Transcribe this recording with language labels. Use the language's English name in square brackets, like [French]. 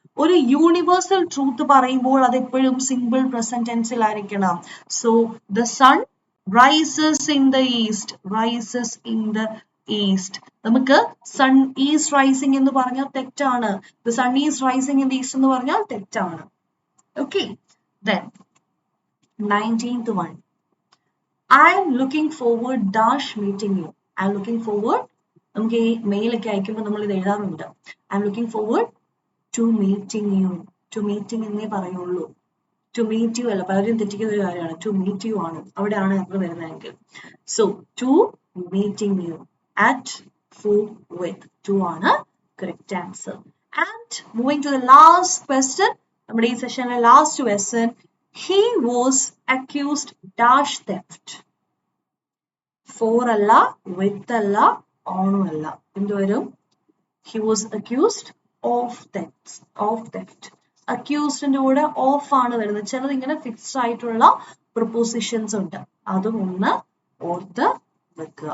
[Malayalam] ഒരു universal truth പറയുമ്പോൾ അത് എപ്പോഴും simple present ടെൻസിലായിരിക്കണം. [English] So the sun rises in the east. Rises in the east. [Malayalam] നമുക്ക് [English] sun is rising [Malayalam] എന്ന് പറഞ്ഞാൽ തെറ്റാണ്. [English] the sun is rising in the east [Malayalam] എന്ന് പറഞ്ഞാൽ തെറ്റാണ്. [English] Okay, then 19th one. I am looking forward dash meeting you. I am looking forward, [Malayalam] നമുക്ക് ഈ മെയിലൊക്കെ അയക്കുമ്പോൾ നമ്മൾ ഇത് എഴുതാറുണ്ട്. [English] I am looking forward to meeting you. To meeting [Malayalam] എന്നേ പറയുള്ളൂ. [English] To meet you [Malayalam] അല്ല, പലരും തെറ്റിക്കുന്ന ഒരു കാര്യമാണ്. [English] To meet you [Malayalam] ആണ് അവിടെയാണ് നമ്മൾ വരുന്നതെങ്കിൽ. [English] So to meeting you at 4 with 2 ആണ് correct answer. And moving to the last question, [Malayalam] നമ്മുടെ ഈ സെഷനിലെ last question. [English] He was accused dash theft. [Malayalam] For അല്ല, with അല്ല, on അല്ല, എന്ത് വരും? [English] He was accused of theft. Of theft. [Malayalam] Accusedന്റെ കൂടെ of ആണ് വരുന്നത്. ചിലത് ഇങ്ങനെ ഫിക്സ്ഡ് ആയിട്ടുള്ള പ്രൊപ്പോസിഷൻസ് ഉണ്ട്, അതും ഒന്ന് ഓർത്ത് വെക്കുക.